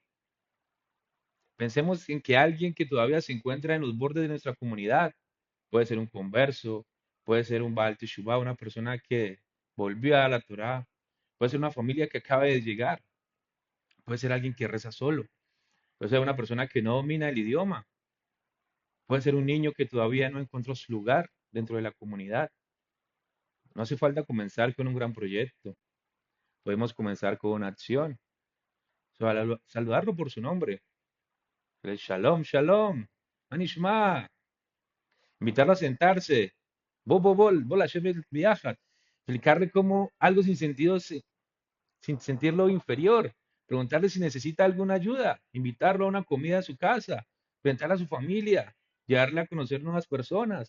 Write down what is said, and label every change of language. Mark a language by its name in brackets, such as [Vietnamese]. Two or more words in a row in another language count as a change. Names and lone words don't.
[Spanish] Pensemos en que alguien que todavía se encuentra en los bordes de nuestra comunidad, puede ser un converso, puede ser un [Hebrew] Baal Teshuvah, [Spanish] una persona que volvió a la Torá, puede ser una familia que acaba de llegar, puede ser alguien que reza solo, puede ser una persona que no domina el idioma, puede ser un niño que todavía no encontró su lugar dentro de la comunidad. No hace falta comenzar con un gran proyecto. Podemos comenzar con una acción. Saludarlo por su nombre. [Hebrew] Shalom, shalom. Manishma. [Spanish] Invitarlo a sentarse. Bol, Hashem viaja. Explicarle cómo algo sin sentido, sin sentirlo inferior. Preguntarle si necesita alguna ayuda. Invitarlo a una comida a su casa. Presentarle a su familia. Llevarle a conocer nuevas personas.